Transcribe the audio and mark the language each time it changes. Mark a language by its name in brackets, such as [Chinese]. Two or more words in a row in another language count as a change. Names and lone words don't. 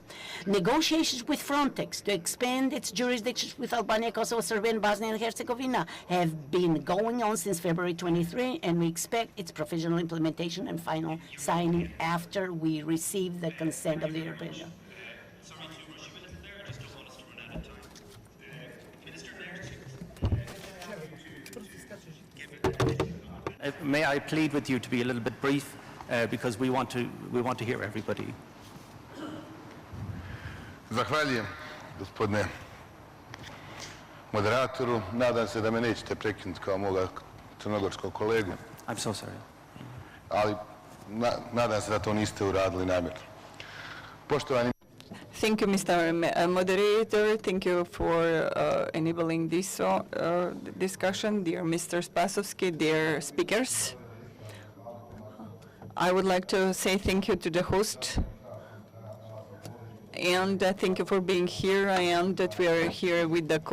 [English] Negotiations with Frontex to expand its jurisdictions with Albania, Kosovo, Serbia, and Bosnia and Herzegovina have been going on since February 23, and we expect its provisional implementation and final signing after we receive the consent of the European Union. May I plead with you to be a little bit brief, because we want to hear everybody. [Bosnian] Zahvaljujem, gospodine moderatoru. Nadam se da me nećete prekinuti kao moga crnogorskog kolegu. [English] I'm so sorry. [Bosnian] Ali nadam se da to niste uradili namjerno. Poštovani [English] Thank you, Mr. Moderator. Thank you for enabling this discussion, dear Mr. Spasovsky, dear speakers. I would like to say thank you to the host, and thank you for being here, and that we are here with the